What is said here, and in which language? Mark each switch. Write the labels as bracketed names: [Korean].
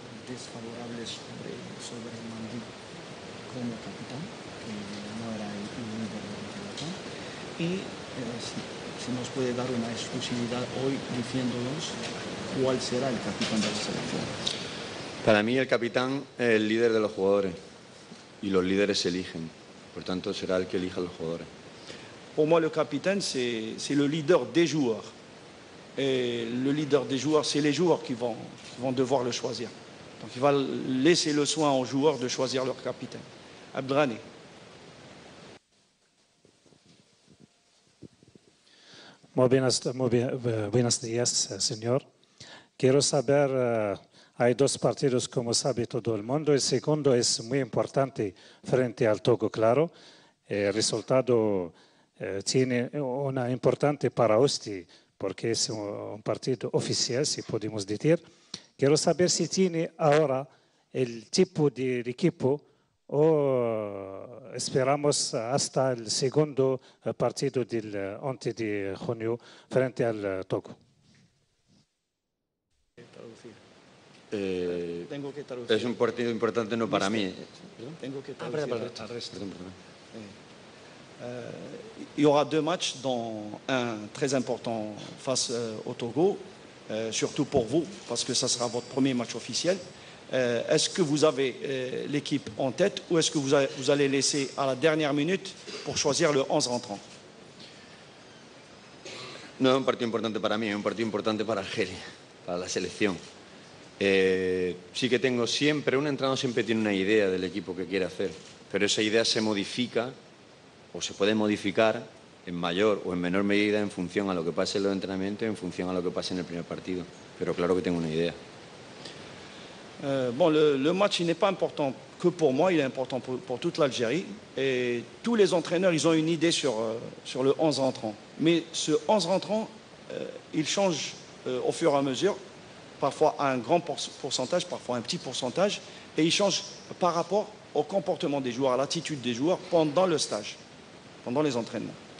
[Spanish] Desfavorables sobre Mandi como capitán, que no era el líder de la pelota. Y si nos puede dar una exclusividad hoy diciéndonos cuál será el capitán de la selección. Para mí el capitán es el líder de los jugadores y los líderes se eligen. Por tanto, será el que elija a los jugadores. [French] Pour moi, le capitaine, c'est le leader des joueurs. Et le leader des joueurs, c'est les joueurs qui vont devoir le choisir. Donc il va laisser le soin aux joueurs de choisir leur capitaine. Abdrani. [Spanish] Buenos días, señor. Quiero saber, hay dos partidos como sabe todo el mundo. El segundo es muy importante frente al Togo, claro. El resultado tiene una importante para usted porque es un partido oficial, si podemos decir. Quiero saber si tiene ahora el tipo de equipo o esperamos hasta el segundo partido del 11 de junio frente al Togo. Tengo que traducir. Es un partido importante no para mí. Tengo que traducir al resto. [French] Il y aura deux matchs, dont un très important face au Togo, surtout pour vous, parce que ça sera votre premier match officiel. Est-ce que vous avez l'équipe en tête ou est-ce que vous allez laisser à la dernière minute pour choisir le 11 rentrant? [Spanish] No es un partido importante para mí, es un partido importante para Argelia, para la selección. Sí que tengo siempre, un entrenador siempre tiene una idea del equipo que quiere hacer, pero esa idea se modifica o se puede modificar en mayor o en menor medida en función a lo que pase en los entrenamientos, en función a lo que pase en el primer partido. Pero claro que tengo una idea. [French] Bon, le match, il n'est pas important que pour moi, il est important pour toute l'Algérie. Et tous les entraîneurs, ils ont une idée sur le 11 rentrant. Mais ce 11 rentrant, il change au fur et à mesure, parfois à un grand pourcentage, parfois un petit pourcentage, et il change par rapport au comportement des joueurs, à l'attitude des joueurs pendant le stage, pendant les entraînements.